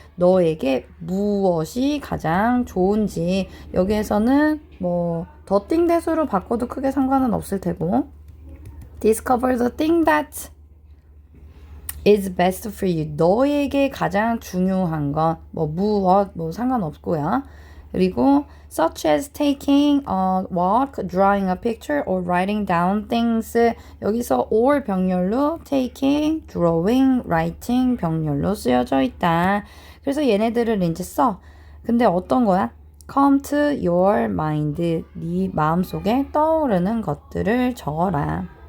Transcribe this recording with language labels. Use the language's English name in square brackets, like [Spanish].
[Korean] 너에게 무엇이 가장 좋은지. 여기에서는 뭐 더띵 대수로 바꿔도 크게 상관은 없을 테고 [English] Discover the thing that is best for you. [Korean] 너에게 가장 중요한 것, 뭐 무엇, 뭐 상관없고요. 그리고 [English] such as taking a walk, drawing a picture, or writing down things. [Korean] 여기서 or 병렬로 taking, drawing, writing 병렬로 쓰여져 있다. 그래서 얘네들을 이제 써. 근데 어떤 거야? [English] come to your mind. [Korean] 네 마음속에 떠오르는 것들을 적어라.